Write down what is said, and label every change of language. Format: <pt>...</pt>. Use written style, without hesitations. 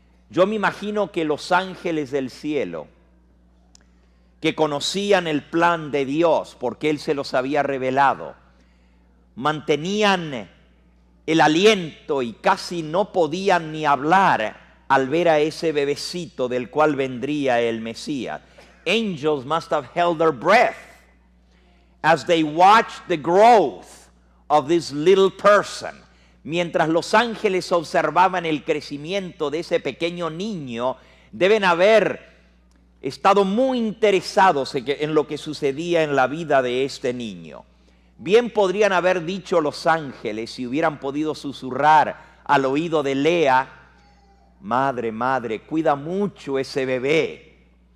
<es>Yo me imagino que los ángeles del cielo, que conocían el plan de Dios porque Él se los había revelado, mantenían el aliento y casi no podían ni hablar al ver a ese bebecito del cual vendría el Mesías.</es> <en>Angels must have held their breath as they watched the growth of this little person.</en> <es>Mientras los ángeles observaban el crecimiento de ese pequeño niño, deben haber estado muy interesados en lo que sucedía en la vida de este niño. Bien podrían haber dicho los ángeles, si hubieran podido susurrar al oído de Lea, madre, madre, cuida mucho ese bebé.</es>